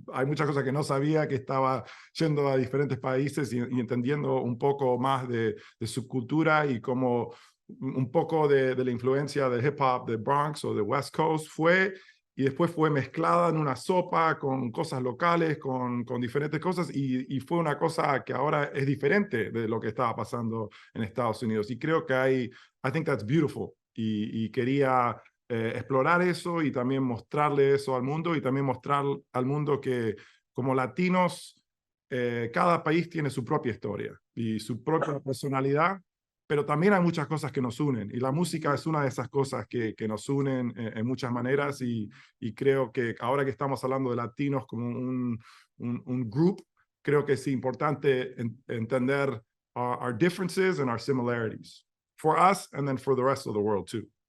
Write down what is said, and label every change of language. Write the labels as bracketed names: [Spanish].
[Spanish] Hay muchas cosas que no sabía, que estaba yendo a diferentes países y entendiendo un poco más de su cultura, y cómo un poco de la influencia del hip hop de Bronx o de West Coast y después fue mezclada en una sopa con cosas locales, con diferentes cosas, y fue una cosa que ahora es diferente de lo que estaba pasando en Estados Unidos. Y creo que [English] I think that's beautiful. [Spanish] Y quería explorar eso y también mostrarle eso al mundo, y también mostrar al mundo que como latinos, cada país tiene su propia historia y su propia personalidad, pero también hay muchas cosas que nos unen, y la música es una de esas cosas que nos unen en muchas maneras, y creo que ahora que estamos hablando de latinos como un group, creo que es importante entender [English] our differences and our similarities for us, and then for the rest of the world too.